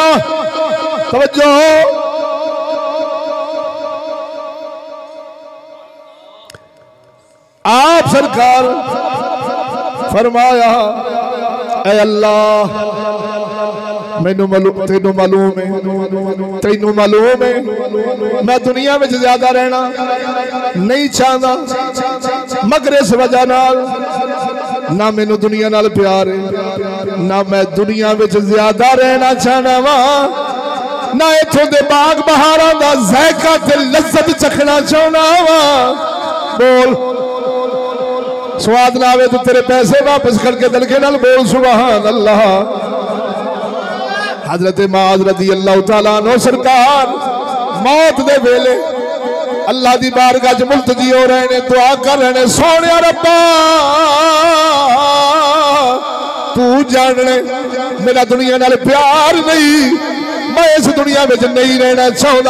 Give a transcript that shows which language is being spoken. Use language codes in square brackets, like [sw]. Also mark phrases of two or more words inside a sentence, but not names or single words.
[pa] توجہ آپ سرکار فرمایا اے اللہ مینوں تینوں معلوم ہے، تینوں معلوم है, तेनू मालूम ہے میں دنیا میں زیادہ رہنا نہیں چاہتا، مگر اس وجہ نال نا مینوں دنیا نال پیار ہے، نا میں دنیا میں زیادہ رہنا چاہنا واں، نا ایتھوں دے باغ بہاراں دا ذائقہ تے لذت چکھنا چاہنا واں. بول سواد نا آوے تو تیرے پیسے واپس کر کے دلکے نال بول سبحان اللہ. حضرت معاذ رضی اللہ تعالیٰ عنہ سرکار موت دے ویلے اللہ دی بارگاہ چ ملتجی ہو رہے نے، دعا کر رہے نے، سوہنے ربا تو جاننے میرا دنیا نال پیار نہیں، میں اس دنیا میں نہیں رہنا چاہتا.